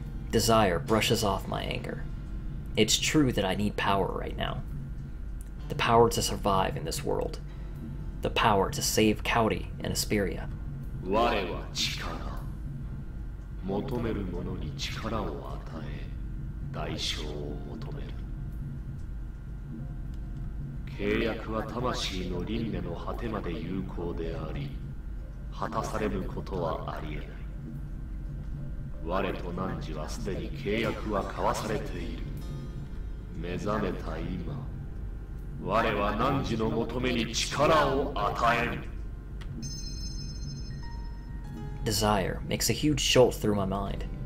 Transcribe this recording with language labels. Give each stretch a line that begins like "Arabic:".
English: Desire brushes off my anger. It's true that I need power right now. The power to survive in this world. The power to save County and Asperia.
Japanese: 我は力。求める者に力を与え、代償を求める。契約は魂の輪廻の果てまで有効であり、果たされることはありえない。我と汝はすでに契約は交わされている。目覚めた今、我は汝の求めに力を与える。
English: Desire makes a huge jolt through my mind.